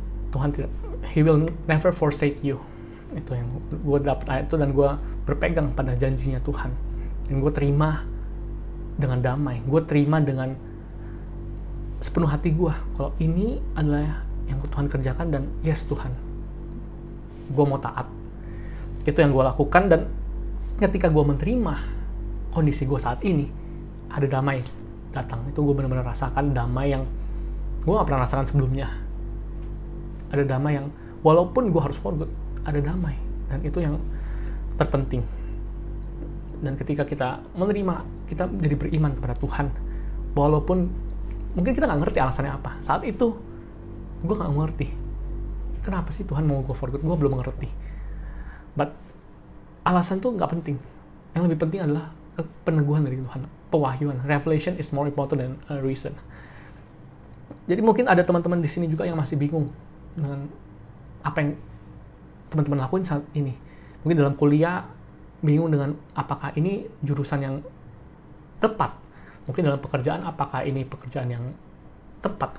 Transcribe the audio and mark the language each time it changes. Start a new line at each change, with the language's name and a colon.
Indonesian: Tuhan tidak,
English: He will never forsake you.
Indonesian: Itu yang gue dapat ayat itu, dan gue berpegang pada janjinya Tuhan, dan gue terima dengan damai, gue terima dengan sepenuh hati gue kalau ini adalah yang Tuhan kerjakan, dan yes Tuhan, gue mau taat. Itu yang gue lakukan, dan ketika gue menerima kondisi gue saat ini, ada damai datang. Itu gue benar-benar rasakan damai yang gue gak pernah rasakan sebelumnya. Ada damai yang walaupun gue harus
English: for good,
Indonesian: ada damai, dan itu yang terpenting. Dan ketika kita menerima, kita jadi beriman kepada Tuhan, walaupun mungkin kita nggak ngerti alasannya apa. Saat itu gue nggak ngerti kenapa sih Tuhan mau gue
English: for good,
Indonesian: gue belum ngerti. But alasan tuh nggak penting. Yang lebih penting adalah peneguhan dari Tuhan, pewahyuan.
English: Revelation is more important than a reason.
Indonesian: Jadi mungkin ada teman-teman di sini juga yang masih bingung dengan apa yang teman-teman lakuin saat ini. Mungkin dalam kuliah bingung dengan apakah ini jurusan yang tepat. Mungkin dalam pekerjaan, apakah ini pekerjaan yang tepat.